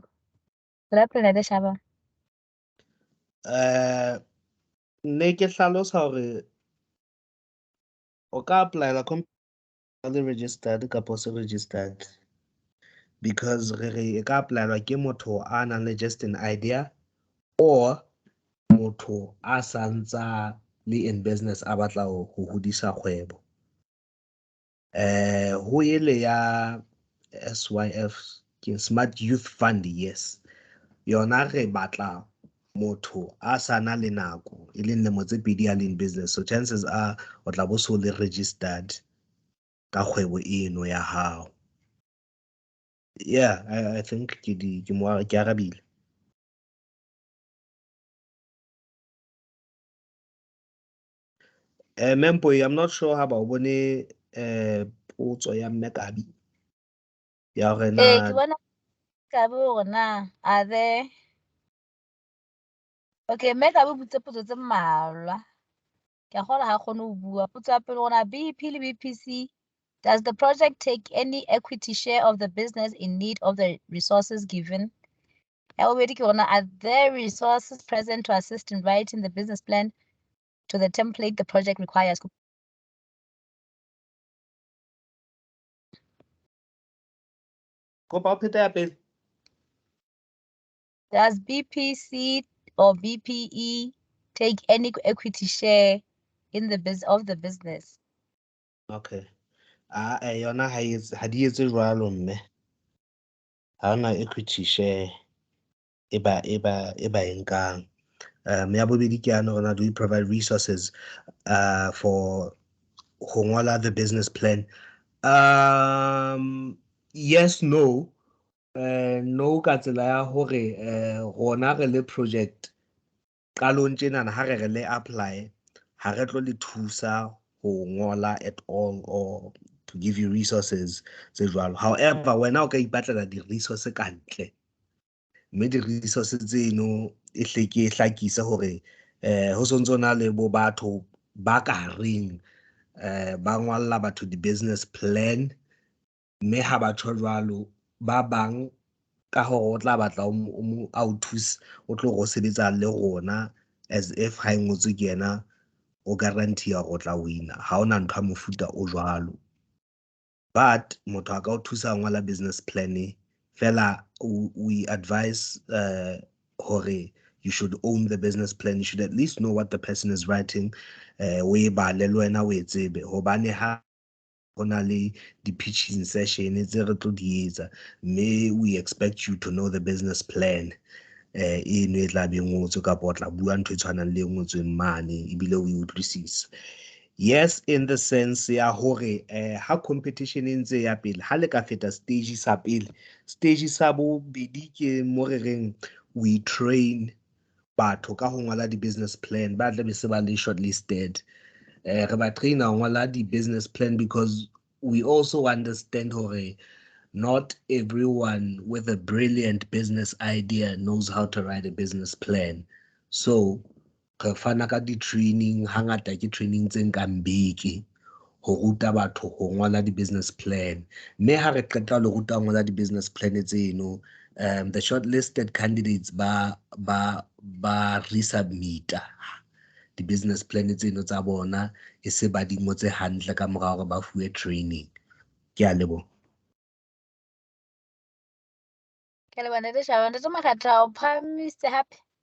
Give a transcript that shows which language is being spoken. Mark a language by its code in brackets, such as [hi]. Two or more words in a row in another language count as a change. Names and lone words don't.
[st] Tswela pele Ntate Shaba. Ne ke hlalosa hore o ka apply-ela le registered kapo se registered, because re ka apply-elwa ke motho a nang le [en] just an idea [st] or motho a santsa le [en] in business [st] a batla ho hodisa kgwebo. Ho ele ya SYF ke Smart Youth Fund, yes, yona re batla motho a sana le nako e leng lemo tse pedi a leng business, [en] so chances are [st] o tla bo so le registered ka kgwebo eno ya hao. [en] Yeah, I think [st] ke arabile. Mempo, [en] I'm not sure how about [st] bone potso ya mme Kabi ya hore Ke na bona Kabi hore na [en] are there [st] Okay, mme ka botse potso tse mmalwa. Ke a kgolwa ha kgone ho bua. Potso ya pele rona BEP le BPC, [en] does the project take any equity share of the business in need of the resources given? [st] Ya bobedi ke rona, [en] are there resources present to assist in writing the business plan to the template the project requires? [st] Kopa o phete ya pele. [en] Does BPC or BPE take any equity share in the business? Okay. [st] Yona ha di etse jwalo mme. Ha hona [en] equity share [st] e ba e nkang. Ya bobedi ke yana hore [en] do we provide resources for [st] ho ngola [en] the business plan? [st] Yes, no. No ka tsela ya hore rona re le project qalong tjenana ha re le apply ha re tlo le thusa ho ngola [en] at all or to give you resources [st] tse jwalo. However, wena o ka ipatlela di-resource ka ntle, mme di-resource tseno e hlakisa hore ho sontso na le bo batho ba ka reng ba ngolla batho di-business plan, mme ha ba tjho jwalo ba bang ka hore o tla batla o thusa o tlo go sebetsa le rona [en] as if [st] ha e ngotswe ke yena o guarantee hore o tla wina. Ha ona ntho ya mofuta o jwalo, but motho a ka o thusa ngola [en] business plan [st] fela [en] we advise [st] hore [en] you should own the business plan. You should at least know what the person is writing. [st] O e bale le wena o e tsebe hobane ha hona le di-pitching session tse re tlo di etsa, mme [en] we expect you to know the business plan [st] eno e tla be ngotswe kapa o tla bua ntho e tshwanang le ngotsweng mane ebile o e utlwisisa. Yes, [en] in the sense [st] ya hore ha competition e ntse ya pele, ha le ka feta stage sa pele, stage sa bobedi ke mo re reng [en] we train [st] batho ka ho ngola di-business plan ba tla be se ba le shortlisted. Re ba traina ho ngola di-business plan [en] because we also understand hore not everyone with a brilliant business idea knows how to write a business plan. [st] So re fana ka di-training, hangata ke training tse nkang beke ho ruta batho ho ngola di-business plan. Mme ha re qeta le ruta ho ngola di-business plan tseno, [en] the shortlisted candidates [st] ba resubmita di-business plan tseno tsa bona e se ba di ngotse hantle ka mora hore ba fuwe training. Ke a leboha. Ke le bana Shaba, ntate Makgatha o phahamise hape.